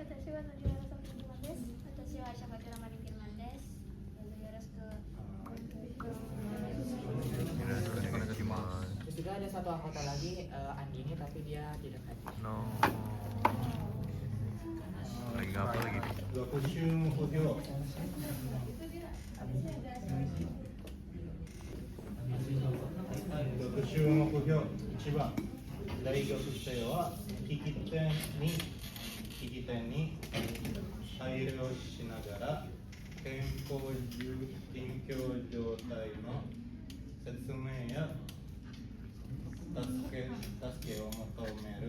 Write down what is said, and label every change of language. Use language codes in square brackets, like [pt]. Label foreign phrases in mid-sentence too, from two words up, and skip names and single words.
[ja] ちは、藤原さんです。私はシャバチュラマリンキルマンです。よろしく。 [id] Terus juga ada satu anggota lagi, Andini, tapi dia tidak hadir. No. Lagi apa lagi? [ja] 学習目標学習目標1番、大学生は聞き手に配慮しながら健康状態の説明や助けを求める